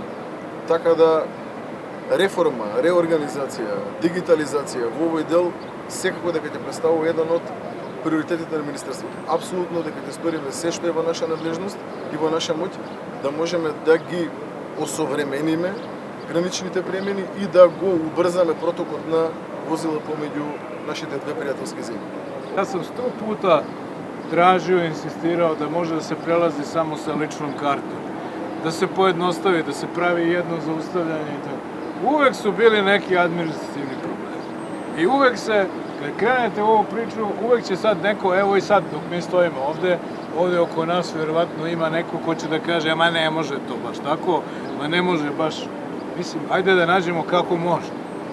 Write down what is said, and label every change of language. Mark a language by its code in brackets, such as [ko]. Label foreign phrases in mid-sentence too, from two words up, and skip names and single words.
[mk] Така да реформа, реорганизација, дигитализација во овој дел секако дека ќе представува еден од приоритетите на Министерството. Апсолутно дека ќе сториме се што е во наша надлежност и во наша моќ да можеме да ги осовремениме граничните премини и да го убрзаме протокот на возила помеѓу нашите две пријателски земји. [sr] Јас сам 100 puta tražio i insistirao da može da se prelazi samo sa ličnom kartom, da se pojednostavi, da se pravi jedno zaustavljanje i tako. Uvek su bili neki administrativni problemi. I uvek se, kad krenete u ovu priču, uvek će sad neko, evo i sad dok mi stojimo ovde oko nas vjerovatno ima neko ko će da kaže, ma ne može to baš tako, ma ne može baš, mislim, ajde da nađemo kako može.